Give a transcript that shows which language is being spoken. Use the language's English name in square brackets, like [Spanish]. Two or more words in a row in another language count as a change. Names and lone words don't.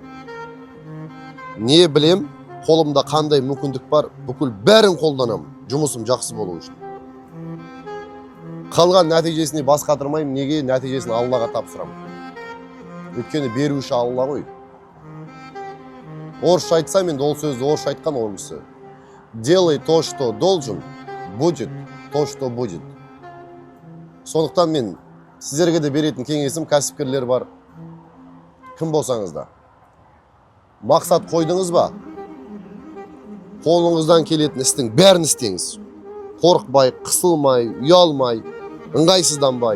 [Kazakh] Не білем, қолымда қандай мүмкіндік бар, бүкіл бәрін қолданамын, жұмысым жақсы болу үшін. Қалған нәтижесіне бас қатырмаймын, неге? Нәтижесін Аллаға тапсырамын. Өйткені беруші Алла ғой. Орысша айтсам, енді ол сөзді орысша айтқан ол кісі. [Russian] Делай то, что должен, будет то, что будет. [Kazakh] Сондықтан мен сіздерге де беретін кеңесім, кәсіпкерлер бар. Кім болсаңыз да. Мақсат қойдыңыз ба? Қолыңыздан келетін істің бәрін істеңіз. Қорықпай, қысылмай, ұялмай, ыңғайсызданбай.